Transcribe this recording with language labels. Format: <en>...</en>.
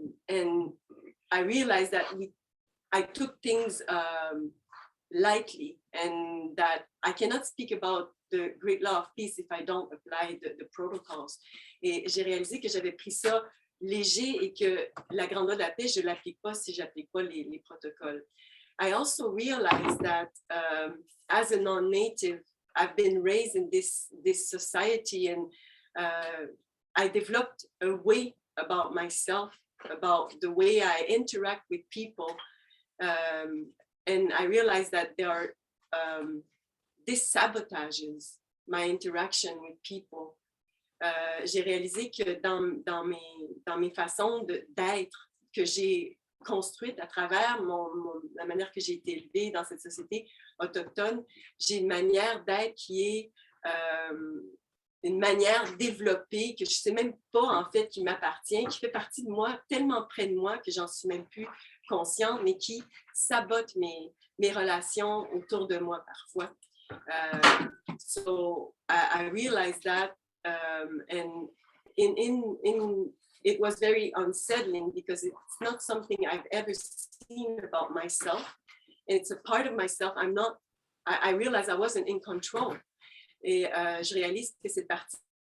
<en>And I realized that I took things lightly, and that I cannot speak about the Great Law of Peace if I don't apply the protocols.</en> <fr>Et j'ai réalisé que j'avais pris ça léger et que la grande loi de la paix, je ne l'applique pas si je n'applique pas les protocoles.</fr> <en>I also realized that as a non-native, I've been raised in this society, and I developed a way about myself, about the way I interact with people. And I realized that there are, this sabotages my interaction with people.</en> <fr>J'ai réalisé que dans mes façons d'être que j'ai construite à travers la manière que j'ai été élevée dans cette société autochtone, j'ai une manière d'être qui est une manière développée que je ne sais même pas en fait qui m'appartient, qui fait partie de moi, tellement près de moi que j'en suis même plus consciente, mais qui sabote mes relations autour de moi parfois.</fr> <en>So I realized that, and it was very unsettling because it's not something I've ever seen about myself. And it's a part of myself. I realized I wasn't in control.</en> <fr>Et je réalise que cette partie</fr>